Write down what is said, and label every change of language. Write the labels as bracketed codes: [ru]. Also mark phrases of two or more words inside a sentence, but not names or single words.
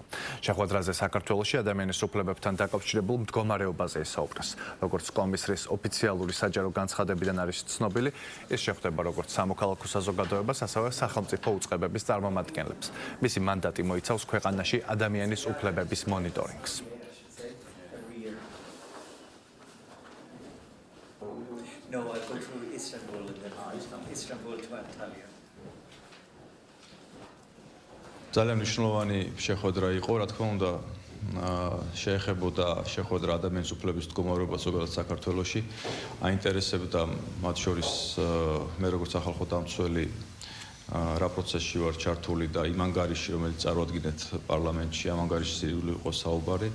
[ka] შეხვედრაზე საქართველოში ადამიანის უფლებებთან დაკავშირებულ მდგომარეობაზე ისაუბრეს. როგორც კომისრის ოფიციალური საჯარო განცხადებიდან არის ცნობილი, ის შეხვდება როგორც სამოქალაქო საზოგადოებას, ასევე სახელმწიფო უწყებების წარმომადგენლებს. მისი მანდატი მოიცავს ქვეყანაში ადამიანის უფლებების მონიტორინგს. [en] No, I go to Istanbul and then Istanbul to Antalya. [ka] ძალიან მნიშვნელოვანი შეხვედრა იყო, რა თქმა უნდა, შეეხებოდა შეხვედრა ადამიანის უფლების მდგომარეობას ზოგადად საქართველოში, აინტერესებდა მათ შორის მე როგორც სახალხო დამცველი რა პროცესში ვარ ჩართული და იმ ანგარიში, რომელიც წარვადგინეთ პარლამენტში, ამ ანგარიშში იყო საუბარი,